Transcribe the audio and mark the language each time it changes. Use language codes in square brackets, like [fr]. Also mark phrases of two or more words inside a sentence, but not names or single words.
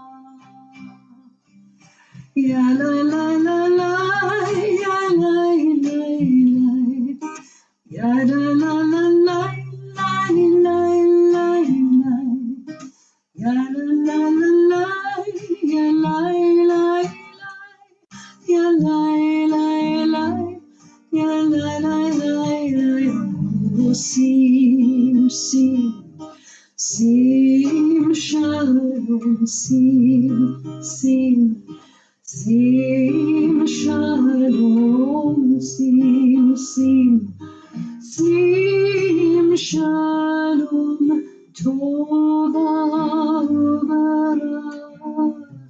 [en] Ya la la la la, ya la la la, ya la la la la, la la la, ya la la la la, ya la la la, ya la la la, ya la la la. Sing, sing, sing, shalom, sing, sing, sing, shalom, sing, sing, sing, [he] שלום, טובה וברכה.